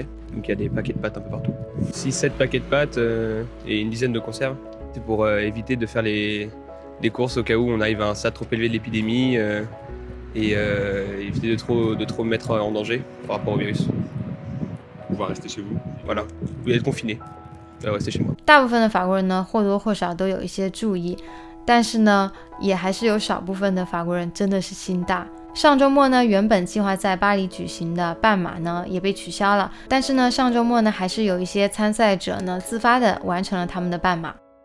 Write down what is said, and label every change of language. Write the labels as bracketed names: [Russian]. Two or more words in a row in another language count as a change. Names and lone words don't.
[French] Donc il y a des paquets de pâtes un peu partout. 6-7 paquets de pâtes et une dizaine de conserves. C'est pour éviter de faire des courses au cas où on arrive à un stade trop élevé de l'épidémie et éviter de trop mettre en danger par rapport au virus. Pouvoir rester chez vous. Voilà, vous pouvez être confiné. Restez chez moi. [Chinese] 大部分的法国人呢或多或少都有一些注意，但是呢也还是有少部分的法国人真的是心大。上周末呢，原本计划在巴黎举行的半马呢也被取消了，但是呢上周末呢还是有一些参赛者呢自发的完成了他们的半马。